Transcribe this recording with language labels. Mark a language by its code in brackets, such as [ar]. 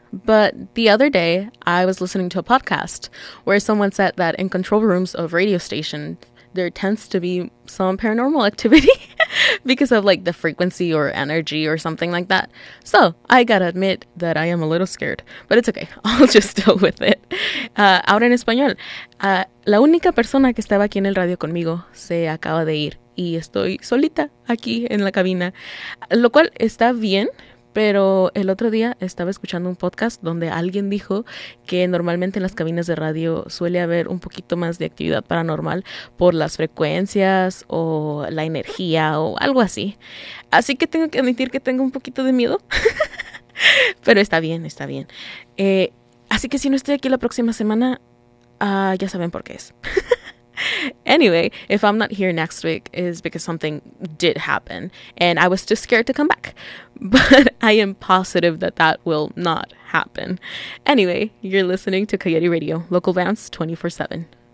[en] But the other day, I was listening to a podcast where someone said that in control rooms of radio stations, there tends to be some paranormal activity because of like the frequency or energy or something like that. So I gotta admit that I am a little scared, but it's okay. I'll just deal with it. [es] Ahora en español, la única persona que estaba aquí en el radio conmigo se acaba de ir y estoy solita aquí en la cabina, lo cual está bien. Pero el otro día estaba escuchando un podcast donde alguien dijo que normalmente en las cabinas de radio suele haber un poquito más de actividad paranormal por las frecuencias o la energía o algo así. Así que tengo que admitir que tengo un poquito de miedo. Pero está bien, está bien. Así que si no estoy aquí la próxima semana, ya saben por qué es. [en] Anyway, if I'm not here next week, it's because something did happen and I was too scared to come back. But I am positive that that will not happen. Anyway, you're listening to Coyote Radio, local bounce 24/7.